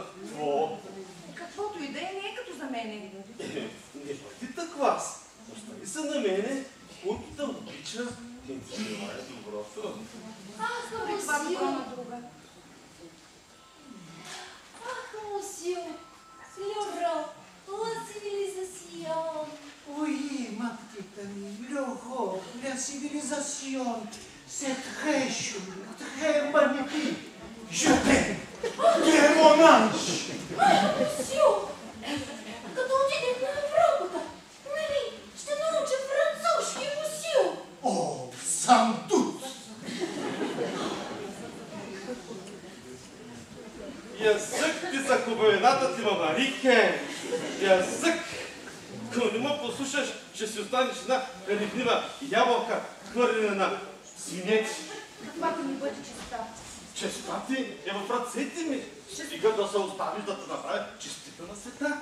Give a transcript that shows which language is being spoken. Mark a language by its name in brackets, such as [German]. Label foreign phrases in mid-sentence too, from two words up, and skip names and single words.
[Bulgarian] Каквото и да е, не е като за мене. Не бъди таквас. Остави се на мене, който да обича и ти желая доброто. Ах, това добро на друга. Ах, мусио, [French] l'Europe, la civilisation. Oui, ma petite amie, l'Europe, la civilisation, c'est très chou, très magnifique. Je t'aime. Tu es mon ange. [Bulgarian] Мусио, като отидем на Европата, нали, ще науча французски, мусио. О, [French] sans doute. [Bulgarian] Язък ти за хубавината ти, Марике! Язък! Ако не ме послушаш, ще си останеш една ревнива ябълка, хвърлена на свинеци. Каквато ми бъде чиста. Честа ти е в ръцете ми. Стига да се оставиш да те направя честита на света.